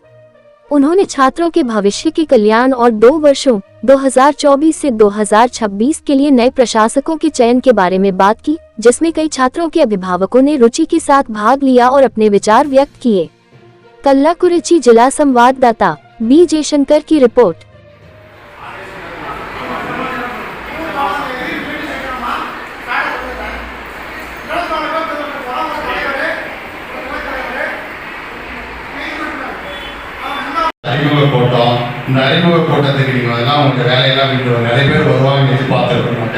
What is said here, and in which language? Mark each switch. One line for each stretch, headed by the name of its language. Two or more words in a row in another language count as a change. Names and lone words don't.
Hindi: उन्होंने छात्रों के भविष्य के कल्याण और 2 वर्षों 2024 से 2026 के लिए नए प्रशासकों के चयन के बारे में बात की, जिसमें कई छात्रों के अभिभावकों ने रुचि के साथ भाग लिया और अपने विचार व्यक्त किए। कल्लाकुरिची जिला संवाददाता बी जयशंकर की रिपोर्ट।
Tamil: அறிமுக கூட்டம். இந்த அறிமுக கூட்டத்துக்கு நீங்கள் அதெல்லாம் உங்கள் வேலையெல்லாம் விட்டு நிறைய பேர் வருவாங்கன்னு எதிர்பார்த்துருக்கோங்க.